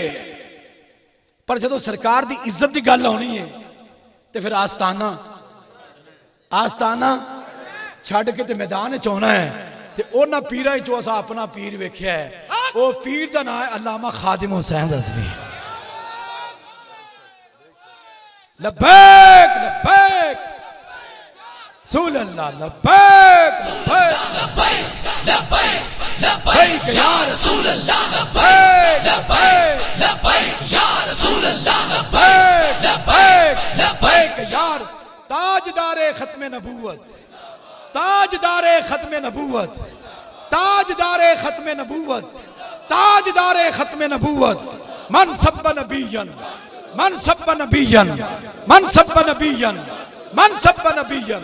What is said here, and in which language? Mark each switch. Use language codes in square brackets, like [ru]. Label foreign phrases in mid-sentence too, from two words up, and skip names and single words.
[pa] پر جو سرکار دی عزت کی گل آنی ہے تو فیر آستانہ چھڈ کے میدان چ آنا ہے. تے اوہناں پیراں چوں اساں اپنا پیر ویکھیا ہے، وہ پیر دا ناں ہے علامہ خادم حسین رضوی. [ar] لبيك لبيك رسول الله، لبيك لبيك لبيك لبيك يا رسول الله، لبيك لبيك لبيك يا رسول الله، لبيك لبيك لبيك يار. [ur] تاجدارِ ختمِ نبوت، تاجدارِ ختمِ نبوت، تاجدارِ ختمِ نبوت، تاجدارِ ختمِ نبوت. [ar] من سب نبيا، من سب نبيا، من سب نبيا، من سب نبيا.